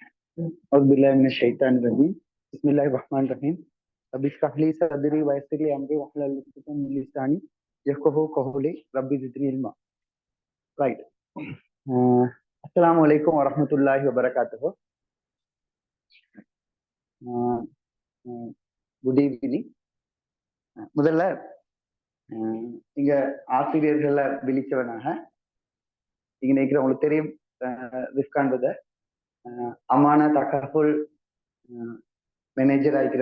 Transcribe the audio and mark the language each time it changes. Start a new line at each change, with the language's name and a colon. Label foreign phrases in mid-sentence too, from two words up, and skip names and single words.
Arabic: أعوذ بالله من الشيطان الرجيم بسم الله الرحمن الرحيم رب اشرح لي صدري ويسر لي أمري واحلل عقدة من لساني يفقهوا قولي رب زدني علما.
English: Right.
Arabic: السلام عليكم ورحمة الله وبركاته.
English: Good evening.
Tamil: முதல்ல இங்க ஆசிரியர்களை விழிச்சவனாக இங்க நினைக்கிறவங்களுக்கு தெரியும் ரிஸ்கான் பிரதர் அமான தகஃபுல் மேனேஜர் ஆகிக்கிற